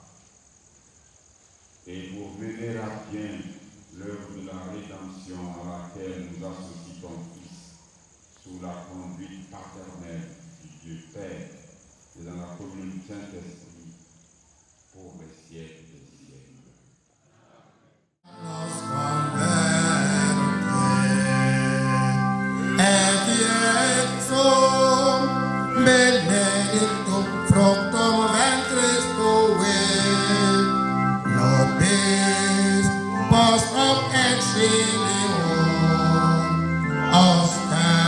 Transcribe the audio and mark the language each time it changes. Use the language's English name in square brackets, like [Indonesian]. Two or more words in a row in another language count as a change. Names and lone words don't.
[French] et pour mener à bien l'œuvre de la rédemption à laquelle nous associe ton Fils sous la conduite paternelle du Dieu Père et dans la commune du Saint-Esprit pour les siècles des siècles. [Latin] Benedictum fructum ventris tui, nobis post hoc exilium ostende.